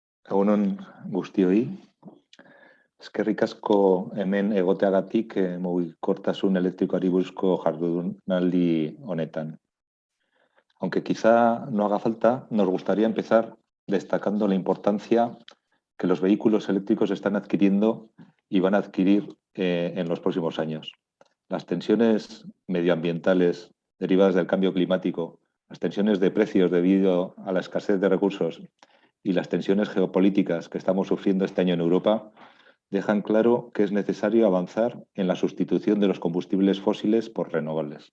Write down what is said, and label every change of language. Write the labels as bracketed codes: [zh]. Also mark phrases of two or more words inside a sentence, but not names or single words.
[eu] Egunon guztioi, eskerrik asko hemen egoteagatik mugikortasun elektrikoari buruzko jardunaldi honetan. [es] Aunque quizá no haga falta, nos gustaría empezar destacando la importancia que los vehículos eléctricos están adquiriendo y van a adquirir en los próximos años. Las tensiones medioambientales derivadas del cambio climático, las tensiones de precios debido a la escasez de recursos y las tensiones geopolíticas que estamos sufriendo este año en Europa dejan claro que es necesario avanzar en la sustitución de los combustibles fósiles por renovables.